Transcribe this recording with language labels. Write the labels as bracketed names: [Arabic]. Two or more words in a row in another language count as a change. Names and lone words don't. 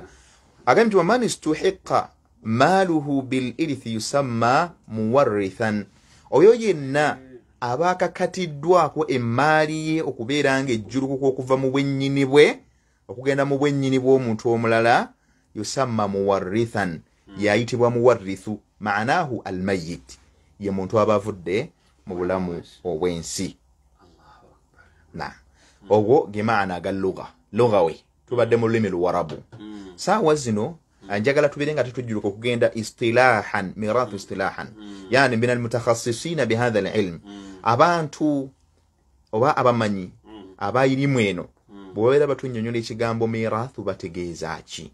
[Ganda] Agamti [Arabic] ومن استحق ماله بالإرث يسمى مورثا, [Ganda] oyo yenna abakakatiddwako emmaali ye okubeera nga ejjulukuka okuva mu bwennyini bwe okugenda mu bwennyini bw'omuntu omulala [Arabic] يسمى مورثا, [Ganda] yayitibwa muwarrithu. [Arabic] معناه الميت, [Ganda] ye muntu aba avudde mu bulamu obw'ensi. Ogwo ge maana aga lugha we tubadde mu lulimi luwarabu. Saawa zino njagala tubeere nga tetujjuluka okugenda [Arabic] اصطلاحا ميراث اصطلاحا يعني من المتخصصين بهذا العلم, [Ganda] abantu oba abamanyi abayirimu eno bwebabeera batunnyonnyola ekigambo mirathu bategeeza ki?